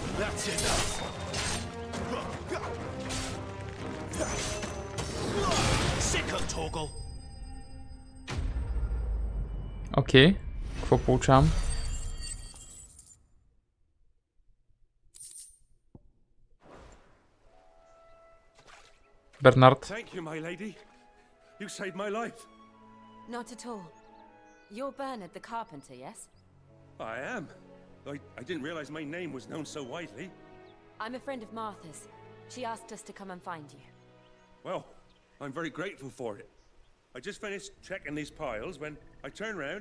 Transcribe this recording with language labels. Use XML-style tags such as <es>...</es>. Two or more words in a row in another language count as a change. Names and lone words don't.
<en>That's enough. Sickle toggle.</en> <bg>Окей. Какво получавам? Бернард.</bg> <en>Thank you, my lady. You saved my life. Not at all. You're Bernard the carpenter, yes? I am. I didn't realize my name was known so widely. I'm a friend of Martha's. She asked us to come and find you. Well, I'm very grateful for it. I just finished checking these piles when I turn round.</en>